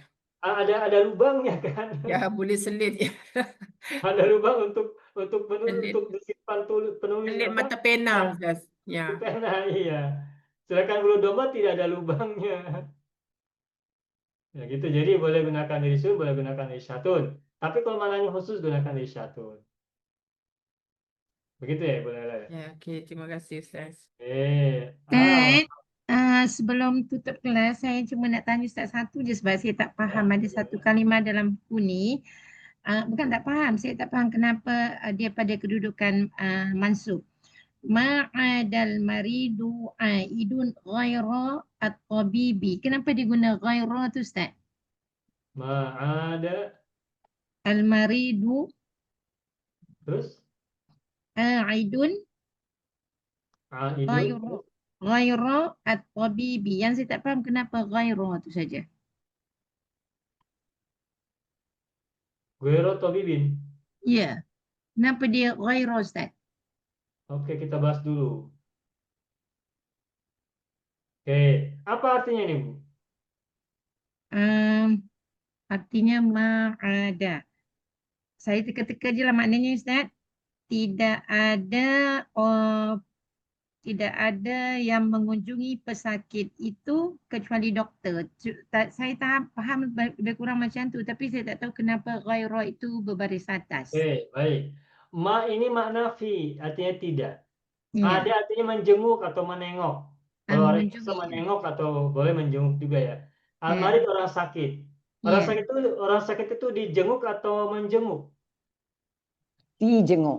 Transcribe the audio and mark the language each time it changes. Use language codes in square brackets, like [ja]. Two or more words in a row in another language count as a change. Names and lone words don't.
[ms] Ada lubangnya kan? Ya, boleh selit ya. Ada lubang untuk Selit. disimpan penulis Selit apa? mata pena, Ustaz. Ya. Pena, iya. [id] Sedangkan bulu domba tidak ada lubangnya. Ya gitu. Jadi boleh gunakan risun, boleh gunakan risyatun. Tapi kalau mananya khusus gunakan risyatun. Begitu ya, boleh lah ya. Ya, oke. Terima kasih, Ustaz. [ms] Sebelum tutup kelas, saya cuma nak tanya Ustaz satu je sebab saya tak faham ada satu kalimah dalam buku ni. Bukan tak faham, saya tak faham kenapa dia pada kedudukan mansub. [ar] ما عاد المريض عائد غير الطبيب. [ms] Kenapa dia guna ghaira tu Ustaz? Ma'ada Al-maridu terus aidun aidun [ar] غير الطبيب. [ms] Yang saya tak faham kenapa ghaira tu saja. Guero Tobibin. Ya. Kenapa dia ghaira Ustaz? [id] Oke, kita bahas dulu. Oke, apa artinya ini, Bu? Artinya ma'ada. [ms] Saya teka-teka je lah maknanya Ustaz. Tidak ada yang mengunjungi pesakit itu kecuali doktor. Saya faham lebih kurang macam tu, tapi saya tak tahu kenapa ghaira itu berbaris atas. Oke, baik. [id] Ma ini makna fi, artinya tidak. Ya. Ada artinya menjenguk atau menengok. Kalau orang Mengunjungi, bisa ya. menengok atau boleh menjenguk juga ya. Ya. Al-marid orang sakit. Orang Ya. sakit itu dijenguk atau menjenguk? Dijenguk.